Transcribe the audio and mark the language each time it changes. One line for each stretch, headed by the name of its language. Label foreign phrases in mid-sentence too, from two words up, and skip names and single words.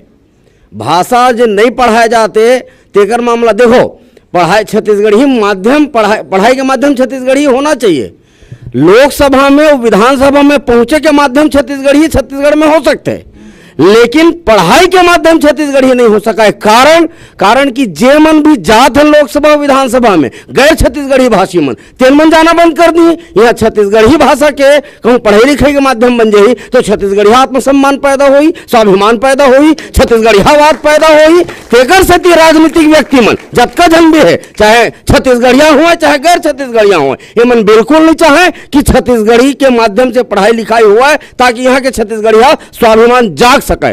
Chhattisgarhi: भाषा जो नहीं पढ़ाए जाते तेकर मामला देखो, पढ़ाई छत्तीसगढ़ी माध्यम, पढ़ाई के माध्यम छत्तीसगढ़ी होना चाहिए। लोकसभा में और विधानसभा में पहुंचे के माध्यम छत्तीसगढ़ में हो सकते हैं, लेकिन पढ़ाई के माध्यम छत्तीसगढ़ी नहीं हो सका है। कारण कि जे मन भी जात है लोकसभा विधानसभा में, गैर छत्तीसगढ़ी भाषी मन, तेन मन जाना बंद कर दी। यहाँ छत्तीसगढ़ी भाषा के कहूँ पढ़ाई लिखाई के माध्यम बन जाही तो छत्तीसगढ़ी आत्मसम्मान पैदा होई, स्वाभिमान पैदा होई, छत्तीसगढ़ियावाद पैदा होई। तेकर सेती राजनीतिक व्यक्ति मन जतका जन भी है, चाहे छत्तीसगढ़िया हुए चाहे गैर छत्तीसगढ़िया हुए, ये मन बिल्कुल नहीं चाहे कि छत्तीसगढ़ी के माध्यम से पढ़ाई लिखाई हुआ है, ताकि यहाँ के छत्तीसगढ़िया स्वाभिमान जाग सके।